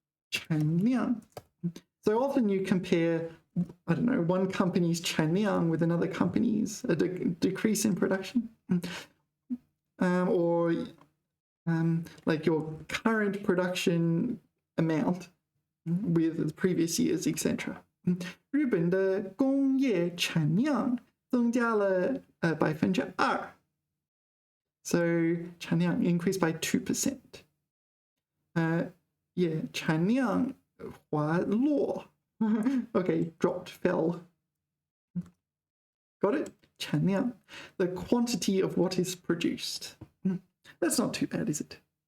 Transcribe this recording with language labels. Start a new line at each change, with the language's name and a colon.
English: 产量 so often you compare, I don't know, one company's 产量 with another company's a decrease in production, or like your current production amount with the previous years, etc.
Chinese: 日本的工业产量增加了2%.
English: So 产量 increased by 2%. Yeah,
Chinese: 产量滑落.
English: Okay, dropped, fell. Got it? 产量, the quantity of what is produced. That's not too bad, is it?